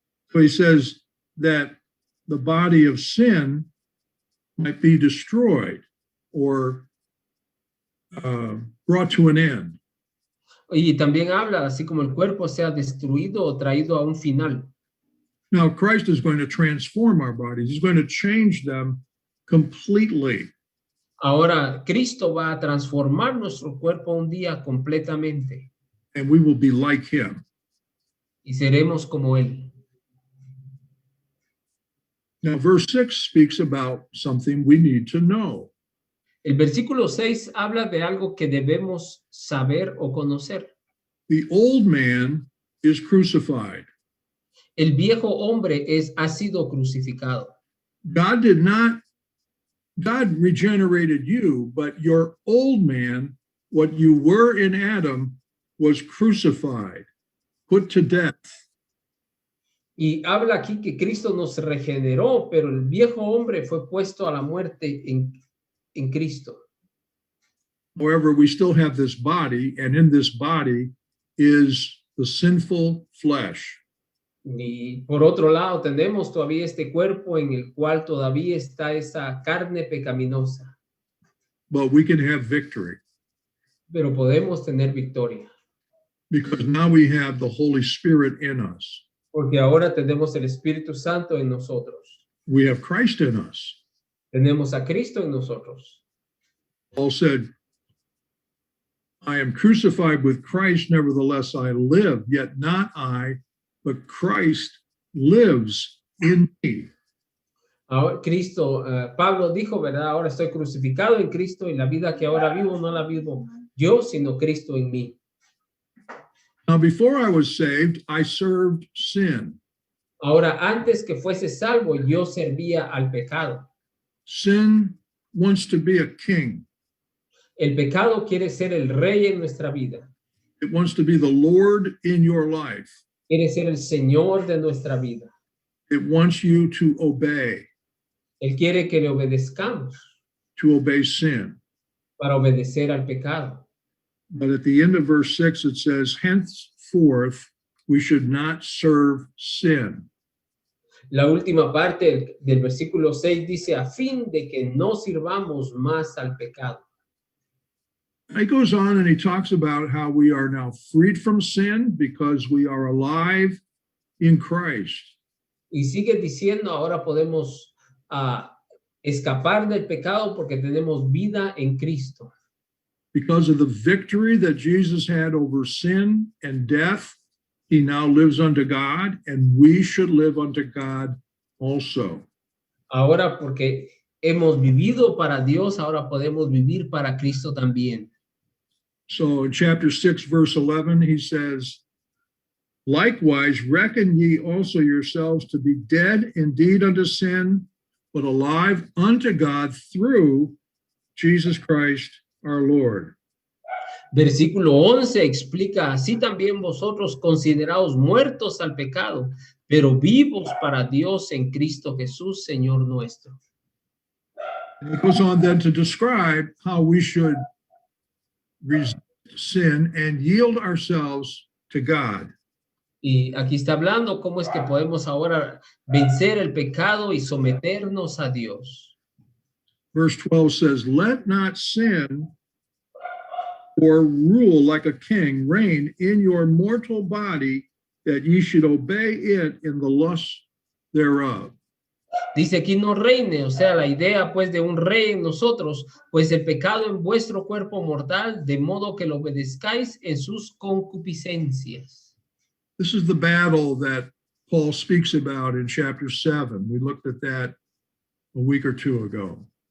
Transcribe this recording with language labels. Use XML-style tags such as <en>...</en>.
<en>So he says that the body of sin might be destroyed or brought to an end.</en> <es>Y también habla así como el cuerpo sea destruido o traído a un final.</es> <en>Now, Christ is going to transform our bodies. He's going to change them completely.</en> <es>Ahora Cristo va a transformar nuestro cuerpo un día completamente</es> <en>And we will be like him.</en> <es>y seremos como Él.</es> <en>Now, verse 6 speaks about something we need to know.</en> <es>El versículo 6 habla de algo que debemos saber o conocer.</es> <en>The old man is crucified.</en> <es>El viejo hombre ha sido crucificado.</es> <en>God regenerated you, but your old man, what you were in Adam, was crucified, put to death.</en> <es>Y habla aquí que Cristo nos regeneró, pero el viejo hombre fue puesto a la muerte en Cristo.</es> <en>However, we still have this body, and in this body is the sinful flesh.</en> <es>Y por otro lado, tenemos todavía este cuerpo en el cual todavía está esa carne pecaminosa.</es> <en>But we can have victory</en> <es>Pero podemos tener victoria,</es> <en>because now we have the Holy Spirit in us.</en> <es>porque ahora tenemos el Espíritu Santo en nosotros.</es> <en>We have Christ in us.</en> <es>Tenemos a Cristo en nosotros.</es> <en>Paul said, I am crucified with Christ, nevertheless I live, yet not I, but Christ lives in me.</en> <es>Ahora, Pablo dijo, ¿verdad? Ahora estoy crucificado en Cristo y la vida que ahora vivo no la vivo yo, sino Cristo en mí.</es> <en>Now, before I was saved, I served sin.</en> <es>Ahora, antes que fuese salvo, yo servía al pecado.</es> <en>Sin wants to be a king.</en> <es>El pecado quiere ser el rey en nuestra vida.</es> <en>It wants to be the Lord in your life.</en> <es>Quiere ser el Señor de nuestra vida.</es> <en>It wants you to obey</en> <es>Él quiere que le obedezcamos</es> <en>sin.</en> <es>para obedecer al pecado.</es> <en>But at the end of verse 6, it says, henceforth, we should not serve sin.</en> <es>La última parte del versículo 6 dice, a fin de que no sirvamos más al pecado.</es> <en>He goes on and he talks about how we are now freed from sin because we are alive in Christ.</en> <es>Y sigue diciendo, ahora podemos escapar del pecado porque tenemos vida en Cristo.</es> <en>Because of the victory that Jesus had over sin and death, he now lives unto God, and we should live unto God also.</en> <es>Ahora porque hemos vivido para Dios, ahora podemos vivir para Cristo también.</es> <en>So in chapter 6, verse 11, he says, likewise, reckon ye also yourselves to be dead indeed unto sin, but alive unto God through Jesus Christ our Lord.</en> <es>Versículo 11 explica, así también vosotros consideraos muertos al pecado, pero vivos para Dios en Cristo Jesús, Señor nuestro.</es> <en>And he goes on then to describe how we should resist sin and yield ourselves to God.</en> <es>Y aquí está hablando cómo es que podemos ahora vencer el pecado y someternos a Dios.</es> <en>Verse 12 says, let not sin or rule like a king reign in your mortal body, that ye should obey it in the lust thereof.</en> <es>Dice aquí no reine, o sea, la idea pues de un rey en nosotros, pues el pecado en vuestro cuerpo mortal, de modo que lo obedezcáis en sus concupiscencias.</es> <en>This is the battle that Paul speaks about in chapter 7. We looked at that a week or two ago.</en>